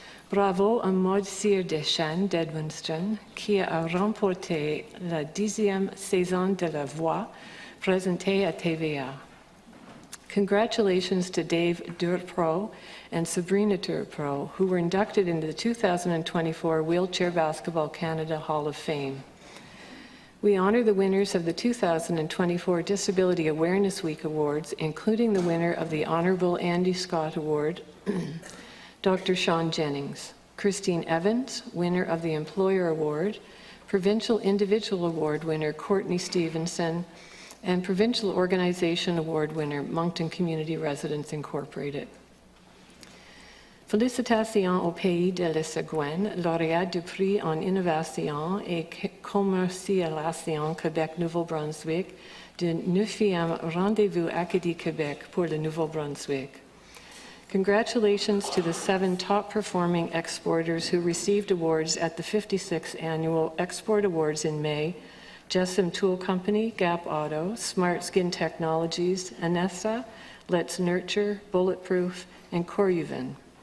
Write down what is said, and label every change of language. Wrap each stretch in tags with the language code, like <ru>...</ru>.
<fr>Bravo à Maud Cyr Deschênes d'Edmundston, qui a remporté la 10e saison de La Voix, présentée à TVA.</fr> <en>Congratulations to Dave Durpro and Sabrina Durpro, who were inducted into the 2024 Wheelchair Basketball Canada Hall of Fame. We honor the winners of the 2024 Disability Awareness Week Awards, including the winner of the Honorable Andy Scott Award, Dr. Sean Jennings, Christine Evans, winner of the Employer Award, Provincial Individual Award winner Courtney Stevenson, and Provincial Organization Award winner Moncton Community Residents Incorporated.</en> <fr>Félicitations au pays de la Sagouine, lauréat du prix en innovation et commercialisation Québec-Nouveau-Brunswick du 9e Rendez-vous Acadie Québec pour le Nouveau-Brunswick.</fr> <en>Congratulations to the 7 top-performing exporters who received awards at the 56th Annual Export Awards in May: Jessam Tool Company, Gap Auto, Smart Skin Technologies, Anessa, Let's Nurture, Bulletproof, and Coruvin.</en>